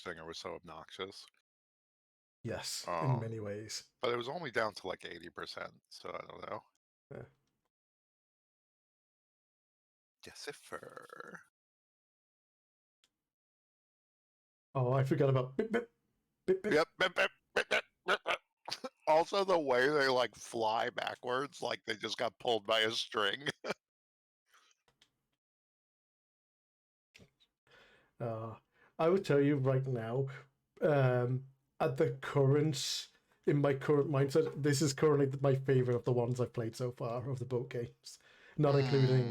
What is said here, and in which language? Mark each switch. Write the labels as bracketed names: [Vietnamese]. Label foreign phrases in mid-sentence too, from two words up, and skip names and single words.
[English] Blue Stinger was so obnoxious. Yes, in Um, many ways. but it was only down to like 80%, so I don't know. Yeah. Jessifer. Oh, I forgot about bip, bip, bip, bip. Yep. Bip, bip, bip, bip, bip, bip. Also, the way they like fly backwards, like they just got pulled by a string. Uh, I would tell you right now, um, at the current, in my current mindset, this is currently my favorite of the ones I've played so far of the boat games, not including,